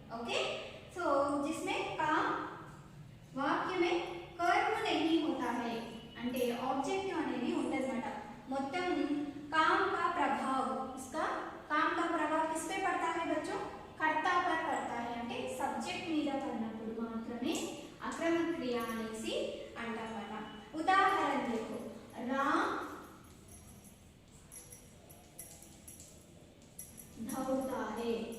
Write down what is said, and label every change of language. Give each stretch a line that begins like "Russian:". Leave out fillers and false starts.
Hindi: Okay so जिसमें काम वाक्य में कर्म नहीं होता है
Telugu: అంటే ఆబ్జెక్టివ్ అనేది ఉంటదన్నమాట.
Hindi: మొత్తం काम का प्रभाव उसका काम का प्रभाव किस पे पड़ता है बच्चों? कर्ता पर पड़ता है.
Telugu: అంటే సబ్జెక్ట్ మీద పడినప్పుడు మాత్రమే
Hindi: आक्रामक क्रिया
Telugu: అనేసి అంటామట.
Hindi: ఉదాహరణ देखो राम दौड़ता है.